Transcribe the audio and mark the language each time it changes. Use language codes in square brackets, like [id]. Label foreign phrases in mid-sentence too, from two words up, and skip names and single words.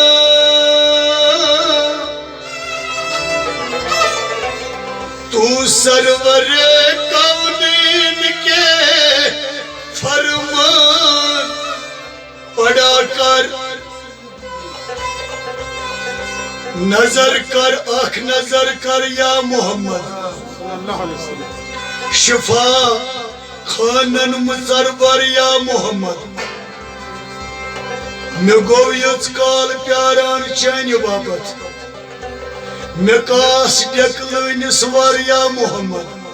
[ur] تو سرورِ کونین کے فرمان پڑھا کر. [ks] नजर कर आँख नजर कर या मोहम्मद, शिफा खानन मुसरवर या मोहम्मद। मे गो यच काल प्यारान चानि बाबत, मे कास डेकलनिस वर या मोहम्मद।